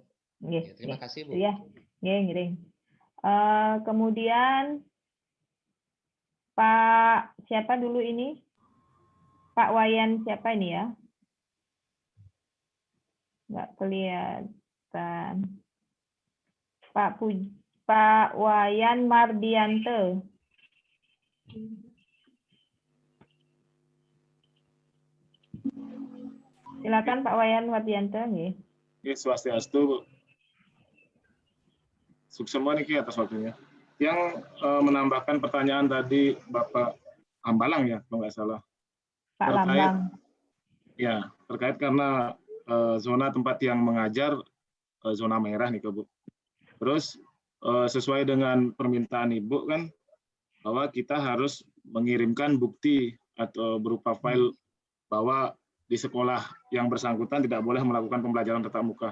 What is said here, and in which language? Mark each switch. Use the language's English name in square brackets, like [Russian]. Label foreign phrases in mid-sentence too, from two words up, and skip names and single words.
[Indonesian] Iya, terima kasih, Bu. Iya, ngiring. Kemudian Pak siapa dulu ini? Pak Wayan siapa ini ya? Nggak kelihatan. Pak Wayan Mardianto. Silakan Pak Wayan Mardianto. Oke, Swastiastu, Bu. Sukses semua nih atas waktunya. Yang menambahkan pertanyaan tadi Bapak Hambalang ya, kalau nggak salah. Pak Lambang. Ya, terkait karena zona tempat yang mengajar zona merah nih, Bu. Terus sesuai dengan permintaan Ibu kan, bahwa kita harus mengirimkan bukti atau berupa file bahwa di sekolah yang bersangkutan tidak boleh melakukan pembelajaran tatap muka.